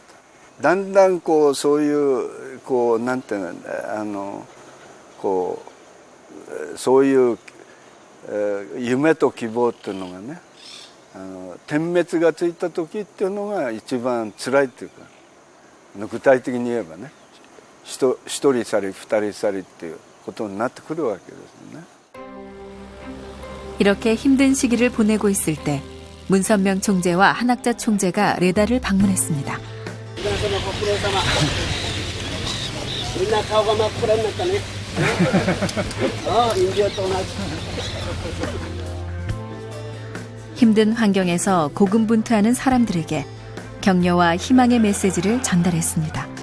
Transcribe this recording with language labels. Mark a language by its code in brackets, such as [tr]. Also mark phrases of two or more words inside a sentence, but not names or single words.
[ja] だんだんこうそういうこうなんていうのこうそういう夢と希望っていうのがね点滅がついた時っていうのが一番辛いっていうか具体的に言えばね一人去り二人去りっていうことになってくるわけですね。 [ko] 이렇게 힘든 시기를 보내고 있을 때 문선명 총재와 한학자 총재가 레다를 방문했습니다. 힘든 환경에서 고군분투하는 사람들에게 격려와 희망의 메시지를 전달했습니다.